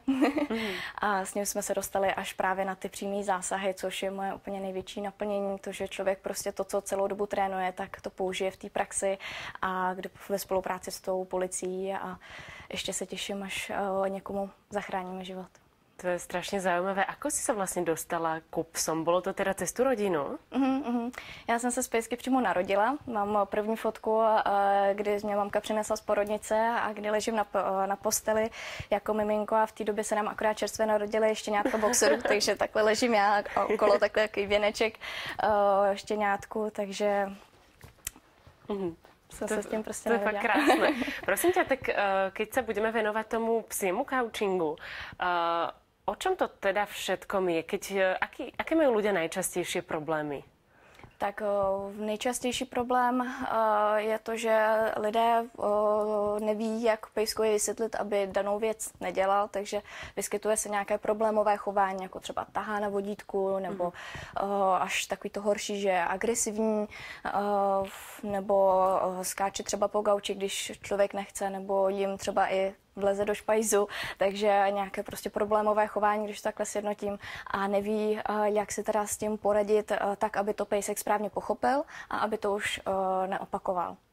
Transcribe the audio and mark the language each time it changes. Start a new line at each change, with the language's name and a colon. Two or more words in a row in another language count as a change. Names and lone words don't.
Czech: A s ním jsme se dostali až právě na ty přímé zásahy, což je moje úplně největší naplnění, to, že člověk prostě to, co celou dobu trénuje, tak to použije v té praxi a ve spolupráci s tou policií a ještě se těším, až někomu zachráníme život.
Slovak: To je strašně zaujímavé. Ako si sa vlastne dostala ku psom? Bolo to teda cez tú rodinu?
Czech: Já jsem se z pejsky přímo narodila. Mám první fotku, kdy mě mamka přinesla z porodnice a kdy ležím na posteli jako miminko a v té době se nám akorát čerstvě narodili štěňátka boxerů, takže takhle ležím já a okolo takhle jaký věneček štěňátku, takže...
Slovak: To je fakt krásne. Prosím ťa, tak keď sa budeme venovať tomu psiemu kaučingu, o čom to teda všetkom je? Aké majú ľudia najčastejšie problémy?
Czech: Tak nejčastější problém je to, že lidé neví, jak pejskovi vysvětlit, aby danou věc nedělal, takže vyskytuje se nějaké problémové chování, jako třeba tahá na vodítku, nebo až takový to horší, že je agresivní, nebo skáče třeba po gauči, když člověk nechce, nebo jim třeba i vleze do špajzu, takže nějaké prostě problémové chování, když takhle sjednotím a neví, jak si teda s tím poradit tak, aby to pejsek správně pochopil a aby to už neopakoval.